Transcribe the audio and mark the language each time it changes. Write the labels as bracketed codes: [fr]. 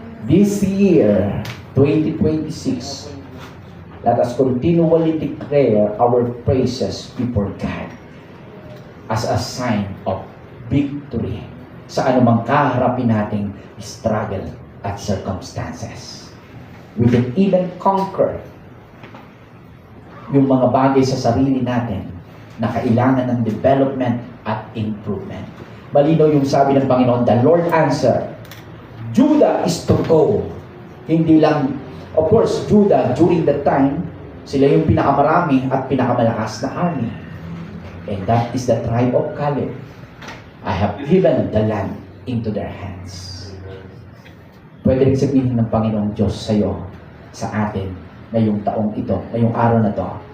[en] This year, 2026, let us continually declare our praises before God as a sign of victory [tl] sa anumang kaharapin nating struggle at circumstances. [en] We can even conquer [tl] yung mga bagay sa sarili natin na kailangan ng development at improvement. Malinaw yung sabi ng Panginoon, [en] the Lord answered, Judah is to go. [tl] Hindi lang, of course, Judah, during that time, sila yung pinakamarami at pinakamalakas na army. [en] And that is the tribe of Caleb. I have given the land into their hands. [tl] Pwede rin sabihin ng Panginoong Diyos sa'yo, sa atin, ngayong taong ito, ngayong araw na to.